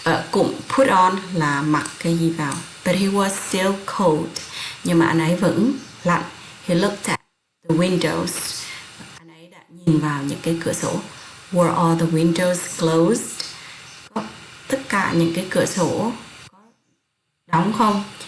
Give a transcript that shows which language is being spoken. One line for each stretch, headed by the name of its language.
Vietnamese: Cụm put on là mặc cái gì vào.
English: But he was still cold.
Vietnamese: Nhưng mà anh ấy vẫn lạnh.
English: He looked at the windows.
Vietnamese: Anh ấy đã nhìn vào những cái cửa sổ.
English: Were all the windows closed?
Vietnamese: Có tất cả những cái cửa sổ có đóng không?